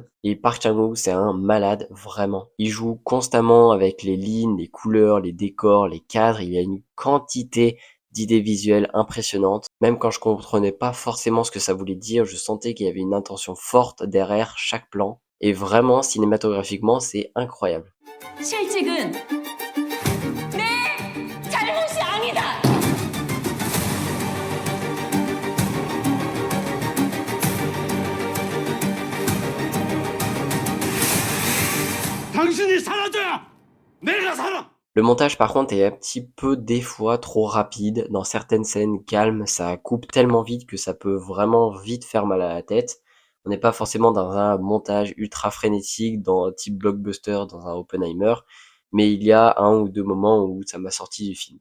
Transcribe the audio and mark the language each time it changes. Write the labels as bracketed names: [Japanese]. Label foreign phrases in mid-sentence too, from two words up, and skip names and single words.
[French] Et Park Chan-wook, c'est un malade, vraiment. Il joue constamment avec les lignes, les couleurs, les décors, les cadres. Il y a une quantité d'idées visuelles impressionnantes. Même quand je comprenais pas forcément ce que ça voulait dire, je sentais qu'il y avait une intention forte derrière chaque plan. Et vraiment, cinématographiquement, c'est incroyable. [Korean] 실직은 내 잘못이 아니다. 당신이 사라져야 내가 살아! [French] Le montage par contre est un petit peu des fois trop rapide. Dans certaines scènes calmes, ça coupe tellement vite que ça peut vraiment vite faire mal à la tête. On n'est pas forcément dans un montage ultra frénétique, dans type blockbuster, dans un Oppenheimer, mais il y a un ou deux moments où ça m'a sorti du film.